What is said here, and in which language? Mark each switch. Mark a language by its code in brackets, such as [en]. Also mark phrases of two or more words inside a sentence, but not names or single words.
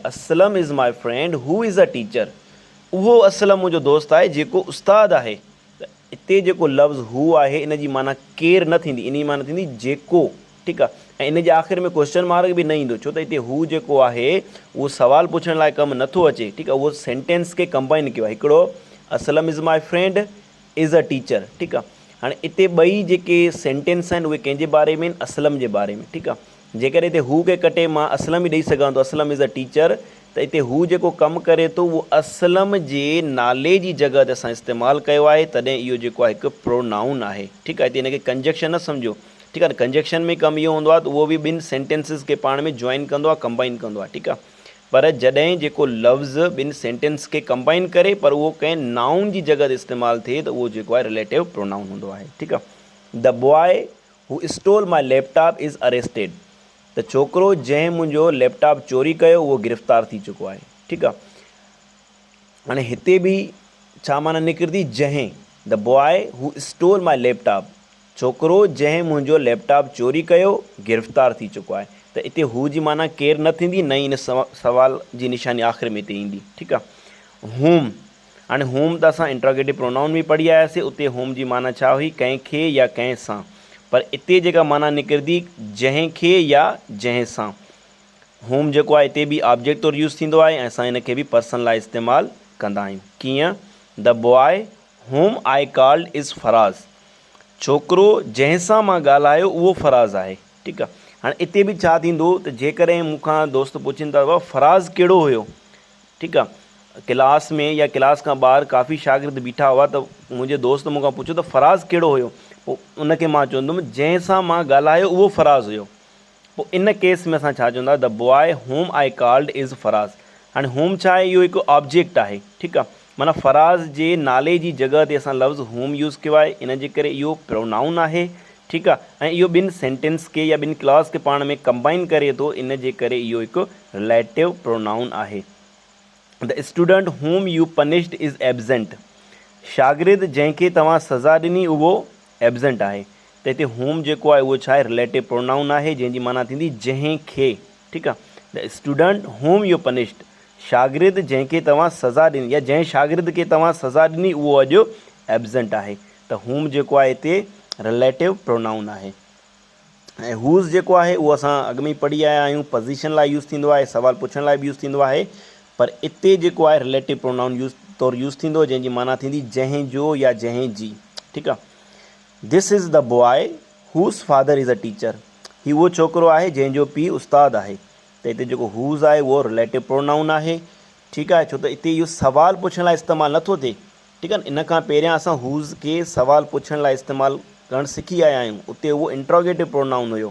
[en] Aslam is my friend who is a teacher. [sd] उहो असलम मुंहिंजो दोस्त आहे जेको उस्तादु आहे। त हिते जेको लफ़्ज़ हू आहे इन जी माना केरु न थींदी, इन जी माना थींदी जेको। ठीकु आहे। ऐं इन जे आख़िर में क्वेश्चन मार्क बि न ईंदो, छो त हिते हू जेको आहे उहो सुवाल पुछण लाइ कमु नथो अचे। ठीकु आहे। उहो सेंटेंस खे कंबाइन कयो आहे। [en] हिकिड़ो Aslam is my friend is a teacher. [sd] ठीकु आहे। हाणे हिते ॿई जेके सेंटेंस आहिनि उहे कंहिंजे बारे में आहिनि? असलम जे बारे में। ठीकु आहे। जेकर हिते हू खे कटे मां असलम ई ॾेई सघां थो, [en] Aslam is a teacher, [sd] त हिते हू जेको कमु करे थो उहो असलम जे नाले जी जॻह ते असां इस्तेमालु कयो आहे, तॾहिं इहो जेको आहे हिकु प्रोनाउन आहे। ठीकु आहे। हिते हिनखे कंजक्शन न सम्झो। ठीकु आहे। कंजक्शन में कमु इहो हूंदो आहे त उहो बि ॿिनि सेंटेंसिस खे पाण में जॉइन कंदो आहे, कंबाइन कंदो आहे। ठीकु आहे। पर जॾहिं जेको लफ़्ज़ ॿिनि सेंटेंस खे कंबाइन करे पर उहो कंहिं नाउन जी जॻह ते इस्तेमालु थिए त उहो जेको आहे [en] relative pronoun [sd] हूंदो आहे। ठीकु आहे। [en] The boy who stole my laptop is arrested. [sd] त छोकिरो जंहिं मुंहिंजो लैपटॉप चोरी कयो उहो गिरफ़्तार थी चुको आहे। ठीकु आहे। हाणे हिते बि छा माना निकिरंदी? जंहिं। [en] The boy who stole my laptop. [sd] छोकिरो जंहिं मुंहिंजो लैपटॉप चोरी कयो गिरफ़्तार थी चुको आहे। त हिते हू जी माना केरु न थींदी, न ई इन सवाल जी निशानी आख़िर में हिते ईंदी। ठीकु आहे। होम। हाणे होम त असां [en] interrogative pronoun [sd] बि पढ़ी आयासीं। उते होम जी माना छा हुई? कंहिंखे या कंहिं सां। पर हिते जेका माना निकिरंदी जंहिंखे या जंहिं सां। होम जेको आहे हिते बि ऑब्जेक्ट तौरु यूज़ थींदो आहे ऐं असां हिनखे बि पर्सन लाइ इस्तेमालु कंदा आहियूं। कीअं? [en] The boy whom I called is Faraz. [sd] छोकिरो जंहिं सां मां ॻाल्हायो उहो फराज़ आहे। ठीकु आहे। हाणे हिते बि छा थींदो त जेकॾहिं मूंखां दोस्त पुछनि था फराज़ कहिड़ो हुयो? ठीकु आहे। क्लास में या क्लास खां ॿाहिरि काफ़ी शागिर्द बीठा हुआ त मुंहिंजे दोस्त मूंखां पुछियो त फराज़ कहिड़ो हुयो? पोइ उनखे मां चवंदुमि जंहिं सां मां ॻाल्हायो उहो फराज़ हुयो। पोइ इन केस में असां छा चवंदा? [en] The boy whom I called is Faraz. [sd] हाणे होम छा आहे? इहो हिकु ऑब्जेक्ट आहे। ठीकु आहे। माना फराज़ जे नाले जी जॻह ते असां लफ़्ज़ होम यूज़ कयो आहे, इन जे करे इहो प्रोनाउन आहे। ठीकु आहे। ऐं इहो ॿिनि सेंटेंस खे या ॿिनि क्लॉज़ खे पाण में कंबाइन करे थो, इन जे करे इहो हिकु [en] relative pronoun [sd] आहे। [en] The student whom you punished is absent. [sd] शागिर्द जंहिंखे तव्हां सज़ा ॾिनी उहो एब्सेंट आहे। त हिते होम जेको आहे उहो छा आहे? [en] relative pronoun [sd] आहे, जंहिंजी माना थींदी जंहिंखे। ठीकु आहे। [en] The student whom you punished. [sd] शागिर्द जंहिंखे तव्हां सज़ा ॾिनी या जंहिं शागिर्द खे तव्हां सज़ा ॾिनी उहो अॼु एब्सेंट आहे। त होम जेको आहे हिते [en] relative pronoun [sd] आहे। ऐं हूज़ जेको आहे उहो असां अॻु में ई पढ़ी आया आहियूं, पोज़ीशन लाइ यूज़ थींदो आहे, सवाल पुछण लाइ बि यूज़ थींदो आहे। पर हिते जेको आहे [en] relative pronoun [sd] तौरु यूज़ थींदो, जंहिंजी माना थींदी जंहिंजो या जंहिंजी। ठीकु आहे। [en] This is the boy whose father is a teacher. [sd] ही उहो छोकिरो आहे जंहिंजो पीउ उस्तादु आहे। त हिते जेको हूज़ आहे उहो [en] relative pronoun [sd] आहे। ठीकु आहे। छो त हिते इहो सवाल पुछण लाइ इस्तेमालु नथो थिए। ठीकु आहे। इन खां पहिरियां असां हूज़ खे सवाल पुछण लाइ इस्तेमालु करणु सिखी आया आहियूं। उते उहो [en] interrogative pronoun [sd] हुयो।